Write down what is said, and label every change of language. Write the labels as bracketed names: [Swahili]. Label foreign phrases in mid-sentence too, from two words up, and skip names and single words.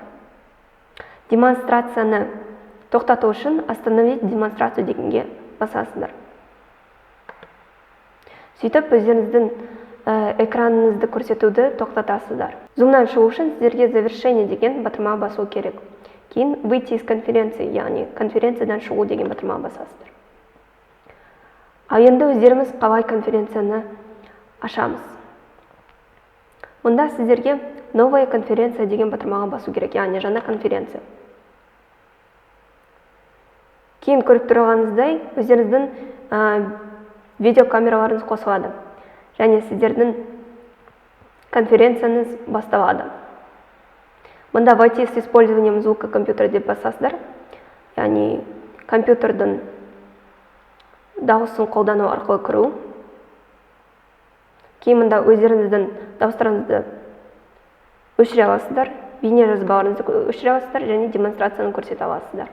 [Kazakh] Демонстрацияны тоқтату үшін [Russian] остановить демонстрацию [Kazakh] дегенге басасыздар. Сөйтіп өздеріңіздің экраныңызды көрсетуді тоқтатасыздар. Zoom-нан шығу үшін сіздерге завершение деген батырмаға басу керек. [Russian] Кейін выйти из конференции, [Kazakh] яғни конференциядан шығу деген батырмаға басасыздар. Ал енді өздеріміз қалай конференцияны ашамыз. Мұнда сіздерге [Russian] новая конференция [Kazakh] деген батырмаға басу керек, яғни жаңа конференция. Кейін көріп тұрғаныңыздай өздеріңіздің видеокамераларыңыз қосылады. Және сіздердің конференцияңыз басталады. Мұнда [Russian] войти с использованием звука компьютера [Kazakh] деп басасыздар. Яғни компьютердің дауысын қолдану арқылы кіру. Кейін мұнда өздеріңіздің дауыстарыңызды өшіре аласыздар, бейне жазбаларыңызды өшіре аласыздар және демонстрацияны көрсете аласыздар.